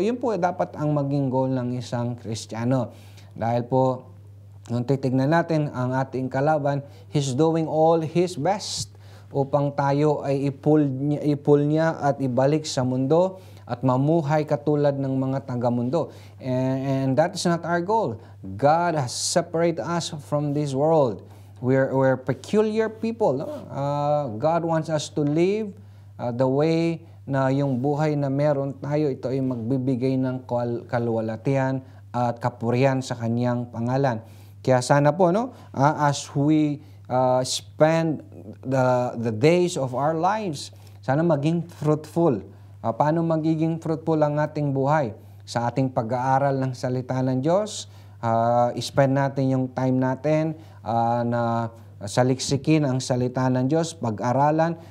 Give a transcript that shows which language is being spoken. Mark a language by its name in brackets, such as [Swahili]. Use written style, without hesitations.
[Filipino] Yun po dapat ang maging goal ng isang Kristiyano. Dahil po, kung titignan natin ang ating kalaban, [English] he's doing all his best [Filipino] upang tayo ay ipul niya at ibalik sa mundo at mamuhay katulad ng mga taga-mundo. [English] And that is not our goal. God has separated us from this world. We're peculiar people. No? God wants us to live the way [Filipino] na yung buhay na meron tayo, ito ay magbibigay ng kaluwalhatian at kapurihan sa kanyang pangalan. Kaya sana po, [English] as we spend the days of our lives, [Filipino] sana maging fruitful. Paano magiging fruitful ang ating buhay? Sa ating pag-aaral ng salita ng Diyos, spend natin yung time natin na saliksikin ang salita ng Diyos, pag-aralan.